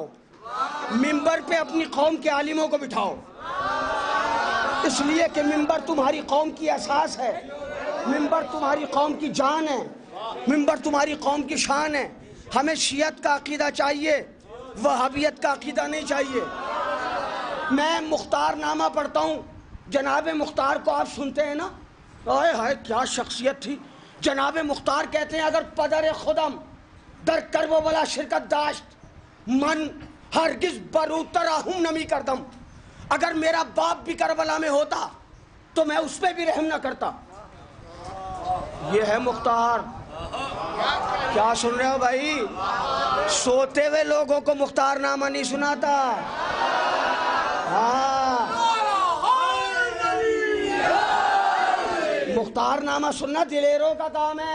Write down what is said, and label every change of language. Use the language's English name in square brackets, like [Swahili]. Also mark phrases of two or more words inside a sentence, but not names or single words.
[Urdu] ممبر پہ اپنی قوم کے عالموں کو بٹھاؤ، اس لیے کہ ممبر تمہاری قوم کی اساس ہے، ممبر تمہاری قوم کی جان ہے، ممبر تمہاری قوم کی شان ہے. ہمیں شیعت کا عقیدہ چاہیے، وہابیت کا عقیدہ نہیں چاہیے. میں مختار نامہ پڑھتا ہوں. جناب مختار کو آپ سنتے ہیں نا، آئے ہائے کیا شخصیت تھی. [Persian] جناب مختار کہتے ہیں اگر پدر خودم در کرب و بلا شرکت داشت من ہرگز بروتر رحم نمی کردم. [Urdu] اگر میرا باپ بھی کربلا میں ہوتا تو میں اس پہ بھی رحم نہ کرتا. یہ ہے مختار. کیا سن رہے ہو بھائی؟ سوتے ہوئے لوگوں کو مختار نامہ نہیں سناتا. ہاں، مختار نامہ سننا دلیروں کا کام ہے.